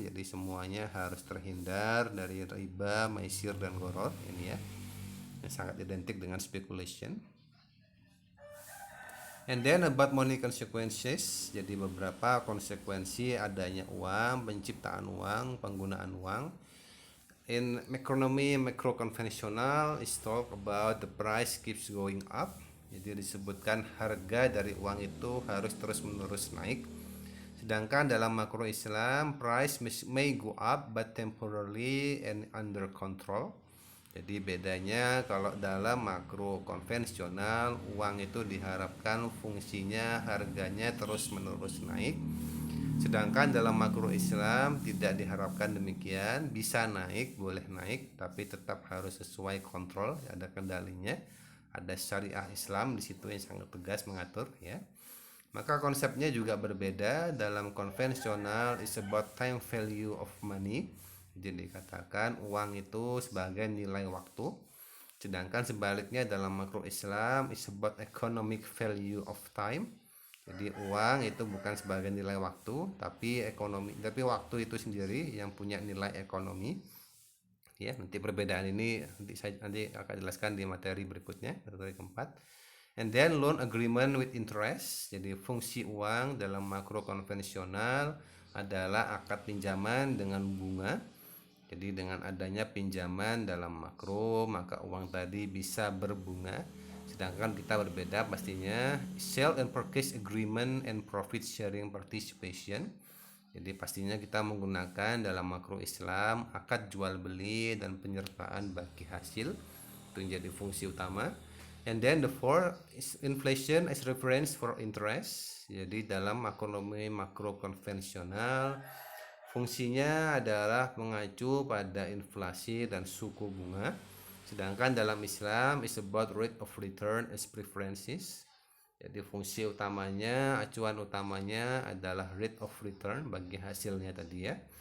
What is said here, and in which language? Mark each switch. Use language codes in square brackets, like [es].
[id] Jadi semuanya harus terhindar dari riba, maisir, dan gharar ini ya, yang sangat identik dengan speculation. [en] And then about money consequences. [id] Jadi beberapa konsekuensi adanya uang, penciptaan uang, penggunaan uang. [en] In economy macro konvensional is talk about the price keeps going up. [id] Jadi disebutkan harga dari uang itu harus terus-menerus naik. Sedangkan dalam makro Islam, [en] price may go up but temporarily and under control. [id] Jadi bedanya kalau dalam makro konvensional, uang itu diharapkan fungsinya harganya terus-menerus naik. Sedangkan dalam makro Islam tidak diharapkan demikian, bisa naik, boleh naik, tapi tetap harus sesuai kontrol, ada kendalinya, ada syariah Islam di situ yang sangat tegas mengatur ya. Maka konsepnya juga berbeda. Dalam konvensional [en] is about time value of money. [id] Jadi dikatakan uang itu sebagai nilai waktu. Sedangkan sebaliknya dalam makro Islam [en] is about economic value of time. [id] Jadi uang itu bukan sebagai nilai waktu, tapi waktu itu sendiri yang punya nilai ekonomi. Ya, nanti perbedaan ini nanti akan jelaskan di materi berikutnya, materi keempat. [en] And then loan agreement with interest. [id] Jadi fungsi uang dalam makro konvensional adalah akad pinjaman dengan bunga. Jadi dengan adanya pinjaman dalam makro, maka uang tadi bisa berbunga. Sedangkan kita berbeda pastinya [en] sell and purchase agreement and profit sharing participation. [id] Jadi pastinya kita menggunakan dalam makro Islam akad jual beli dan penyertaan bagi hasil. Itu menjadi fungsi utama. [en] And then the fourth is inflation as reference for interest. [id] Jadi dalam ekonomi makro konvensional fungsinya adalah mengacu pada inflasi dan suku bunga. Sedangkan dalam Islam [en] is about rate of return as preferences. [id] Jadi fungsi utamanya, acuan utamanya adalah rate of return bagi hasilnya tadi ya.